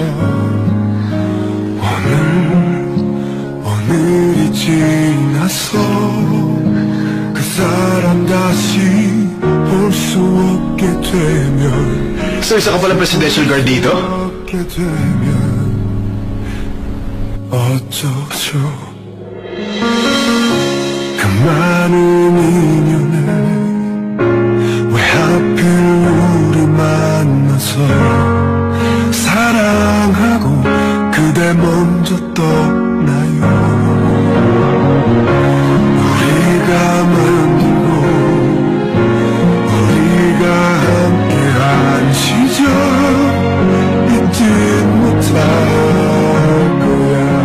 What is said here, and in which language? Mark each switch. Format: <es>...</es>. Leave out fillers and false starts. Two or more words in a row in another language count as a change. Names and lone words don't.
<ko>오늘이 지나서 그 사람 다시 볼 수 없게 되면</ko> <tl>So, isa ka pala</tl> <en>presidential guard</en> <tl>dito?</tl> <ko>없게 되면 어쩌죠 그 많은 인연을 왜 하필 우리 만나서 사랑하고 그대 먼저 떠나요 우리가 만들고 우리가 함께한 시절 잊지 못할 거야</ko>